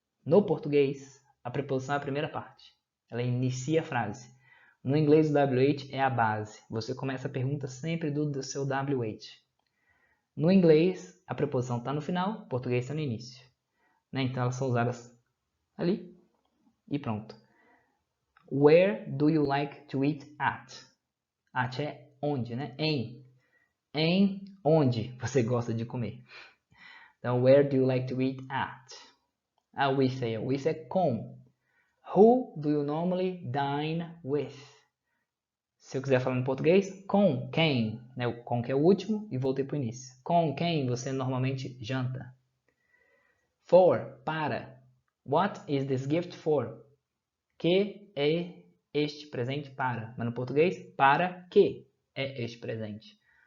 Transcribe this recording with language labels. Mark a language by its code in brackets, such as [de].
[pt] No português, a preposição é a primeira parte. Ela inicia a frase. No inglês, o WH é a base. Você começa a pergunta sempre do seu WH. No inglês, a preposição está no final, o português está no início. Então, elas são usadas ali e pronto. [en] Where do you like to eat at? [pt] At é onde, né? Em. Em onde você gosta de comer. Então, [en] where do you like to eat at? A with [pt] aí. [en] With [pt] é com. [en] Who do you normally dine with? [pt] Se eu quiser falar em português, com quem? Né? O com que é o último e voltei para o início. Com quem você normalmente janta? For, para. [en] What is this gift for? [pt] Que é este presente para? Mas no português, para que é este presente?